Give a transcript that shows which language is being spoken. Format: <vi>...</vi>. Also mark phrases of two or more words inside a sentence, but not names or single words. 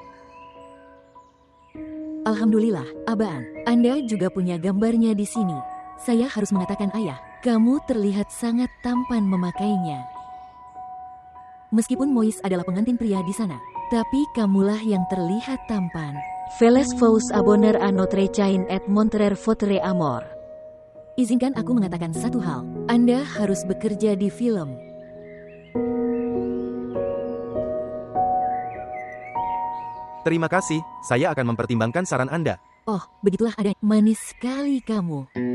<id>Alhamdulillah, Abaan. Anda juga punya gambarnya di sini. Saya harus mengatakan ayah, kamu terlihat sangat tampan memakainya. Meskipun Mois adalah pengantin pria di sana, tapi kamulah yang terlihat tampan.</id> <fr>Veles vous abonner à notre chaîne et montrer votre amour.</fr> <id>Izinkan aku mengatakan satu hal, Anda harus bekerja di film. Terima kasih, saya akan mempertimbangkan saran Anda. Oh, begitulah ada. Manis sekali kamu.</id>